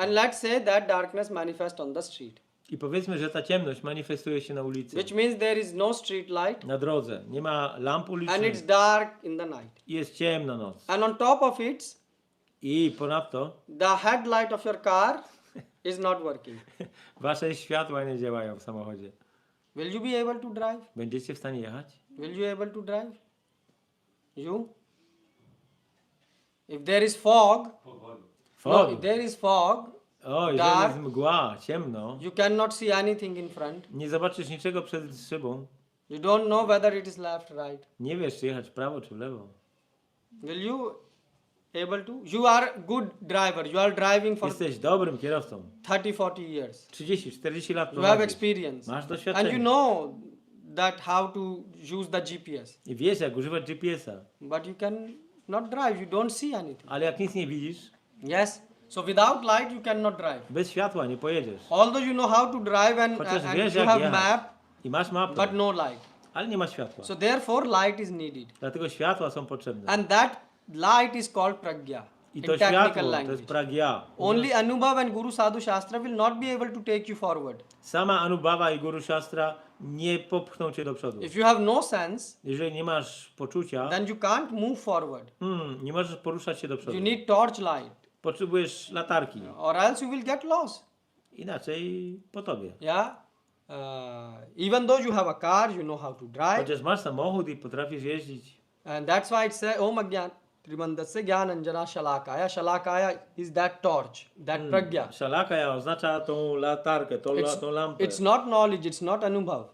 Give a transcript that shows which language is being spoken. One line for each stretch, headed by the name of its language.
English: and let's say that darkness manifests on the street,
Polish: I powiedzmy, że ta ciemność manifestuje się na ulicy.
English: which means there is no street light,
Polish: Na drodze. Nie ma lamp
English: and
Polish: ulicznych.
English: it's dark in the night.
Polish: I jest ciemna noc.
English: And on top of it,
Polish: I ponadto
English: the headlight of your car is not working.
Polish: wasze światła nie działają w samochodzie.
English: Will you be able to drive?
Polish: Będziecie w stanie jechać?
English: Will you able to drive? You? If there is fog, no, if there is fog,
Polish: O, jeżeli
English: dark.
Polish: jest mgła, ciemno,
English: you cannot see anything in front.
Polish: nie zobaczysz niczego przed szybą.
English: You don't know whether it is left, right.
Polish: Nie wiesz, czy jechać w prawo, czy w lewo.
English: Will you able to? You are good driver. You are driving for
Polish: Jesteś dobrym kierowcą.
English: 30-40 years.
Polish: 30-40 lat
English: You have
Polish: prowadzisz.
English: experience.
Polish: Masz
English: And you
Polish: doświadczenie.
English: know that how to use the GPS.
Polish: I wiesz, jak używać GPS-a.
English: But you can not drive. You don't see anything.
Polish: Ale jak nic nie widzisz,
English: Yes. So without light you cannot drive.
Polish: bez światła nie pojedziesz.
English: Although you know how to drive
Polish: Chociaż
English: and
Polish: wiesz,
English: you
Polish: jak
English: have
Polish: jechać.
English: map,
Polish: I masz mapę,
English: but no light.
Polish: ale nie ma światła.
English: So therefore light is needed.
Polish: Dlatego światła są potrzebne.
English: And that light is called pragya
Polish: I
English: in
Polish: to
English: technical
Polish: światło, to
English: language.
Polish: jest pragya.
English: Only Anubhav and Guru Sadhu Shastra will not be able to take you forward.
Polish: Sama Anubhava i Guru Shastra nie popchną cię do przodu.
English: If you have no sense,
Polish: Jeżeli nie masz poczucia,
English: then you can't move forward.
Polish: nie możesz poruszać się do przodu.
English: You need torch light,
Polish: Potrzebujesz latarki.
English: or else you will get lost.
Polish: Inaczej po tobie.
English: Yeah. Even though you have a car, you know how to drive,
Polish: Chociaż masz samochód i potrafisz jeździć.
English: and that's why it says
Sanskrit: Om Agyan Trimandasya Gyananjana Shalakaya.
English: Shalakaya is that torch, that pragya.
Polish: Szalaka oznacza tą latarkę, tą lampę.
English: It's not knowledge, it's not Anubhav,